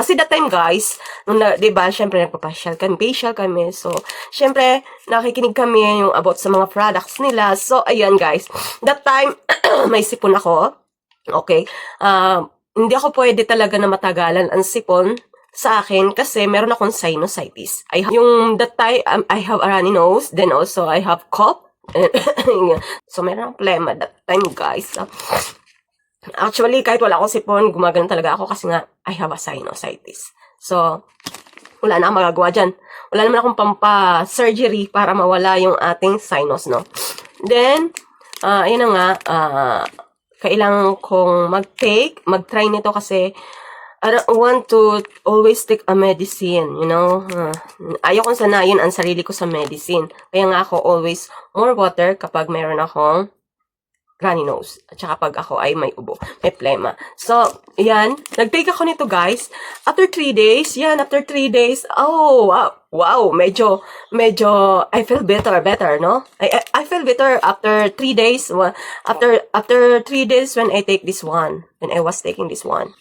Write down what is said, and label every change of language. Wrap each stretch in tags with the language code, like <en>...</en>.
<tl>Kasi that time, guys, diba, syempre, nagpapasyal kami. So, syempre, nakikinig kami yung about sa mga products nila. So, ayan, guys. That time, may sipon ako. Okay. Hindi ako pwede talaga na matagalan ang sipon sa akin kasi meron akong sinusitis.</tl> <en>That time, I have a runny nose. Then also, I have cough.</en> <tl>So, meron akong plema</tl> <en>that time, guys.</en> <tl>Actually, kahit wala akong sipon, gumagano talaga ako kasi nga,</tl> <en>I have a sinusitis.</en> <tl>So, wala na akong magagawa dyan. Wala naman akong pampa-surgery para mawala yung ating sinus, no? Then, ayun na nga, kailangan kong mag-try nito kasi</tl> <en>I don't want to always take a medicine, you know.</en> <tl>Ayaw kong sanayin ang sarili ko sa medicine. Kaya nga ako</tl> <en>always more water</en> <tl>kapag meron akong runny nose. At saka pag ako ay may ubo, may plema. So, yan. Nag-take ako nito, guys.</tl> <en>After 3 days, oh, wow, medyo, I feel better, no? I feel better after 3 days. After 3 days when I take this one. When I was taking this one.</en>